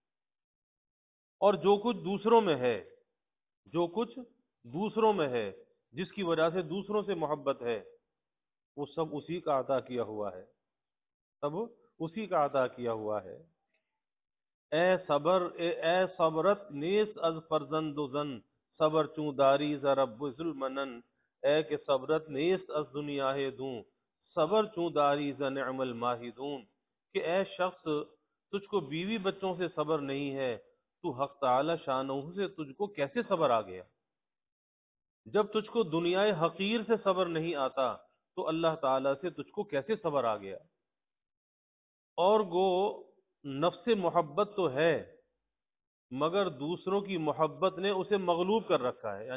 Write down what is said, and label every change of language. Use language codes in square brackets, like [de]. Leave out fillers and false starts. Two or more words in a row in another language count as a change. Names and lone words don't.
[ur] اور جو کچھ دوسروں میں ہے، جو کچھ دوسروں میں ہے، جس کی وجہ سے دوسروں سے محبت ہے، وہ سب اسی کا عطا کیا ہوا ہے، سب اسی کا عطا کیا ہوا ہے. [fa] اے صبرت نیست از فرزند و زن، صبر چوں داری ز رب ظلمنن. اے کہ صبرت نیست از دنیا دوں، صبر چوں داری ز [ar] نعم الماہدون. [ur] کہ اے شخص، تجھ کو بیوی بچوں سے صبر نہیں ہے، تو حق تعالی شانہ سے تجھ کو کیسے صبر آ گیا؟ جب تجھ کو دنیا حقیر سے صبر نہیں آتا تو اللہ تعالیٰ سے تجھ کو کیسے صبر آ گیا؟ اور گو نفس محبت تو ہے، مگر دوسروں کی محبت نے اسے مغلوب کر رکھا ہے.